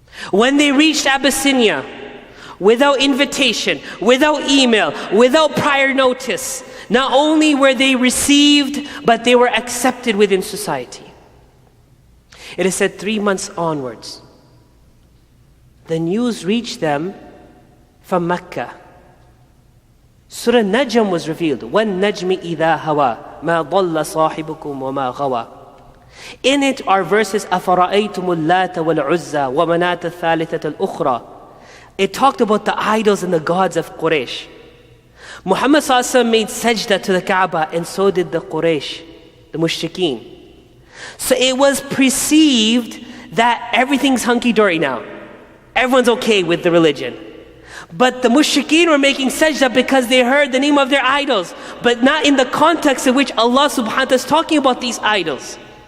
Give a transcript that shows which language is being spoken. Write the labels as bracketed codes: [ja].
[en] When they reached Abyssinia, without invitation, without email, without prior notice, not only were they received, but they were accepted within society. It is said 3 months onwards, the news reached them from Mecca. Surah Najm was revealed. [ar] وَالنَّجْمِ إِذَا هَوَى مَا ضَلَّ صَاحِبُكُمْ وَمَا غَوَى. [en] In it are verses [ar] أَفَرَأَيْتُمُ اللَّاتَ وَالْعُزَّى وَمَنَاةَ الثَّالِثَةَ الْأُخْرَى. [en] It talked about the idols and the gods of Quraysh. Muhammad sallallahu alaihi wasallam made sajda to the Kaaba, and so did the Quraysh. the mushrikeen. So it was perceived that everything's hunky-dory now. Everyone's okay with the religion. But the mushrikeen were making sajda because they heard the name of their idols, but not in the context in which Allah subhanahu wa ta'ala is talking about these idols.